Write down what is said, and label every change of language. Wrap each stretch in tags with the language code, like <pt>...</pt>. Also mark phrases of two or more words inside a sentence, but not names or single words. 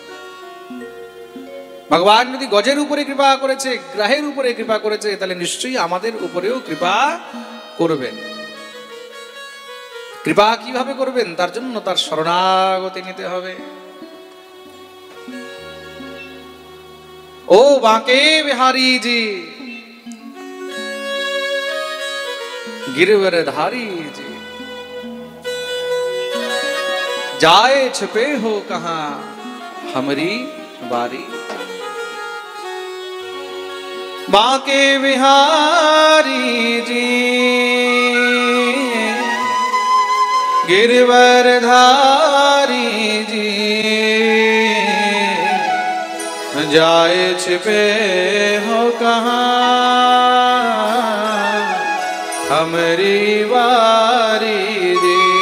<bn>ভগবান যদি গজের উপরে কৃপা করেছে, গ্রহের উপরে কৃপা করেছে, তাহলে নিশ্চয়ই আমাদের উপরেও কৃপা করবেন। কৃপা কিভাবে করবেন? তার জন্য তার শরণাগতি নিতে হবে।</bn> <hi>ও বাঁকে বিহারি জি, गिरवर धारी जी, जाए छुपे हो कहां हमारी बारी। बांके बिहारी जी, गिरवर धारी जी, जाए छिपे हो कहां हमारी बारी जी।</hi>